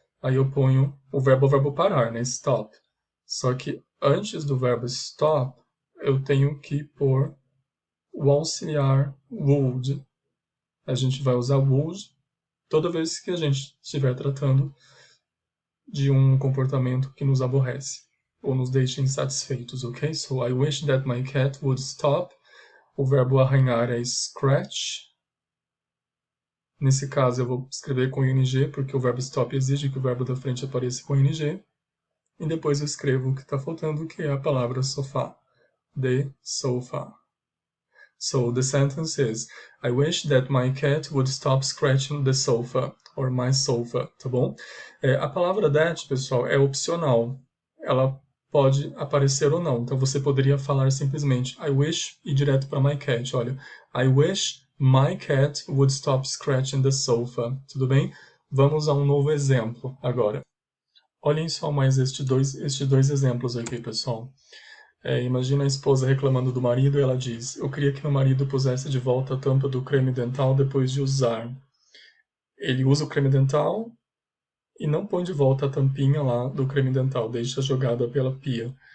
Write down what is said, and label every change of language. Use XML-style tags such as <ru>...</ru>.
<pt>Aí eu ponho o verbo parar, né? Stop. Só que antes do verbo stop, eu tenho que pôr o auxiliar would. A gente vai usar would toda vez que a gente estiver tratando de um comportamento que nos aborrece ou nos deixa insatisfeitos, ok?</pt> <en>So, I wish that my cat would stop.</en> <pt>O verbo arranhar é scratch. Nesse caso, eu vou escrever com ing, porque o verbo stop exige que o verbo da frente apareça com ing. E depois eu escrevo o que está faltando, que é a palavra sofá.</pt> <en>The sofa. So, the sentence is, I wish that my cat would stop scratching the sofa, or my sofa, tá bom?</en> <pt>A palavra that, pessoal, é opcional. Ela pode aparecer ou não. Então, você poderia falar simplesmente,</pt> <en>I wish,</en> <pt>e direto para my cat. Olha, I wish</pt> <en>My cat would stop scratching the sofa.</en> <pt>Tudo bem? Vamos a um novo exemplo agora. Olhem só mais estes dois exemplos aqui, pessoal. Imagina a esposa reclamando do marido e ela diz: eu queria que meu marido pusesse de volta a tampa do creme dental depois de usar. Ele usa o creme dental e não põe de volta a tampinha lá do creme dental, deixa jogada pela pia.</pt>